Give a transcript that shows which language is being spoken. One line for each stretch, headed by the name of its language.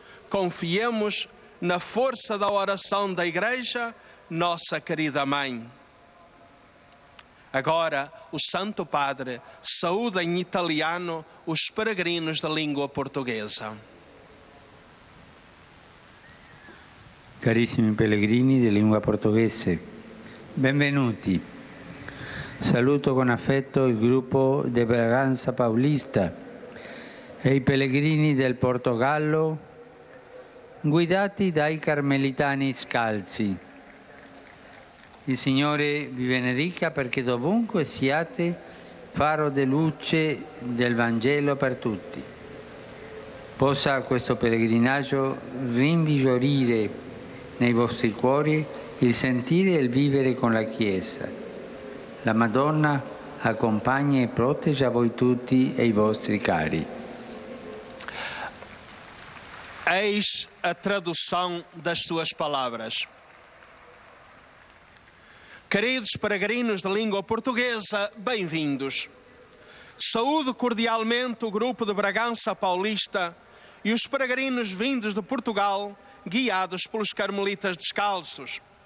Portuguese: Confiemos na força da oração da Igreja, nossa querida Mãe. Agora, o Santo Padre saúda em italiano os peregrinos da língua portuguesa.
Italian: Carissimi pellegrini di lingua portoghese, benvenuti. Saluto con affetto il gruppo de Braganza Paulista e i pellegrini del Portogallo guidati dai Carmelitani Scalzi. Il Signore vi benedica perché dovunque siate faro di luce del Vangelo per tutti. Possa questo pellegrinaggio rinvigorire nei vostri cuori il sentire e il vivere con la Chiesa. La Madonna accompagna e protegge a voi tutti e i vostri cari.
Portuguese: Eis a tradução das suas palavras. Queridos peregrinos de língua portuguesa, bem-vindos. Saúdo cordialmente o grupo de Bragança Paulista e os peregrinos vindos de Portugal, guiados pelos Carmelitas Descalços.